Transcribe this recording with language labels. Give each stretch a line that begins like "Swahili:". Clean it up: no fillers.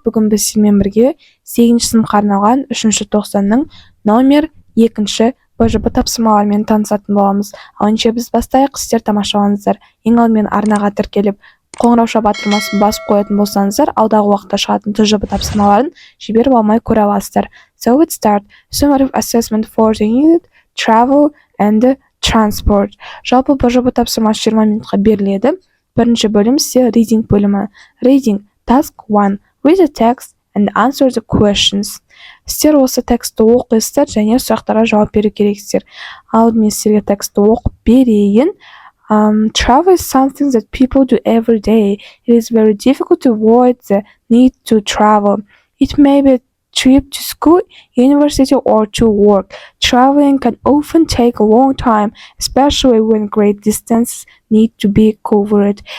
Kazakh: Бүгін біз сізбен бірге 8-ші сыныпқа арналған 3-ші тоқсанның номер 2-ші БЖБ тапсырмаларымен танысатын боламыз. Онша біз бастайық, сіздер тамашалаңыздар. Ең алдымен арнаға тіркеліп, қоңырауша батырмасын басып қоятын болсаңыздар, алдағы уақытта шығатын ТЖБ тапсырмаларын жіберіп алмай көре аласыздар.
English: So let's start. Summative assessment for the unit, travel and transport.
Kazakh: Жалпы БЖБ тапсырмасы 20 минутқа беріледі. Бірінші бөлім сізде reading бөлімі.
English: Reading, task 1. Read the text and answer the questions.
Kazakh: Сіздер осы текстті оқисыздар және сұрақтарға жауап беру керексіздер. Алдымен сіздерге текстті оқып берейін.
English: Travel is something that people do every day. It is very difficult to avoid the need to travel. It may be a trip to school, university, or to work. Traveling can often take a long time, especially when great distances need to be covered.